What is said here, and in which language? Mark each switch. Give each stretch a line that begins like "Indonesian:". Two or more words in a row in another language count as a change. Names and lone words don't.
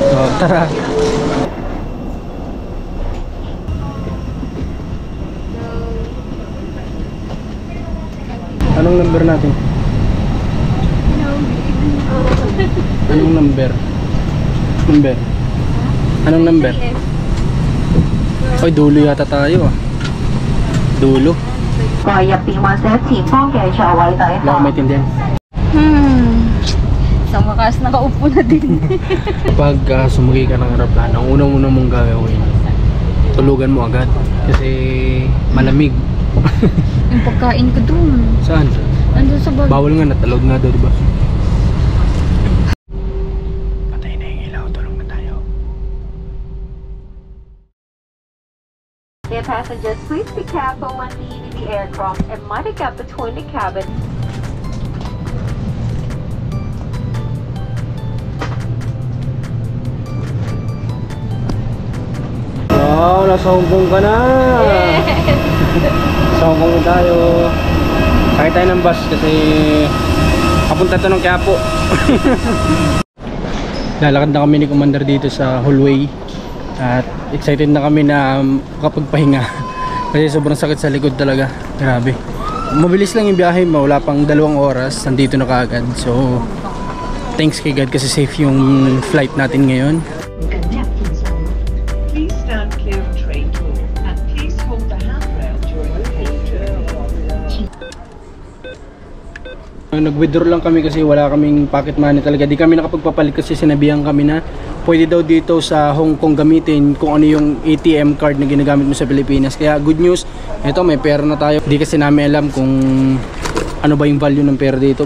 Filipino: So, tara. Anong number natin? Anong number? Number? Anong number? Ay, dulo yata tayo ah. Dulo.
Cantonese: 各位入邊或者前方嘅座位底
Filipino: Wala akong maintindihan. Sa wakas, nakaupo na din. Pag sumugay ka ng aeroplano, ang unang-una mong gagawin, tulugan mo agad. Kasi malamig. Yung pagkain ko dun. Saan? Nandun sa bag. Bawal nga, natalog nga daw, diba? Patay na yung ilaw, tulog na tayo.
English: Dear passengers, please be careful when leaving the aircraft and mind the gap between the cabin.
Filipino: Wow, nasa Hong Kong ka na! Sa Hong Kong tayo. Sakay tayo ng bus kasi papunta to ng Quiapo. Lalakad na kami ni Commander dito sa hallway. At excited na kami na makapagpahinga. Kasi sobrang sakit sa likod talaga. Grabe. Mabilis lang yung biyahe mo. Wala pang 2 oras. Nandito na kaagad. So, thanks kay God kasi safe yung flight natin ngayon.
English: Please stand clear of train door and please hold the handrail during the whole journey.
Filipino: Nag-withdraw lang kami kasi wala kaming pocket money talaga. Di kami nakapagpapalit kasi sinabihan kami na pwede daw dito sa Hong Kong gamitin kung ano yung
English: ATM card
Filipino: na ginagamit mo sa Pilipinas. Kaya
English: good news,
Filipino: ito may pera na tayo. Di kasi namin alam kung ano ba yung value ng pera dito.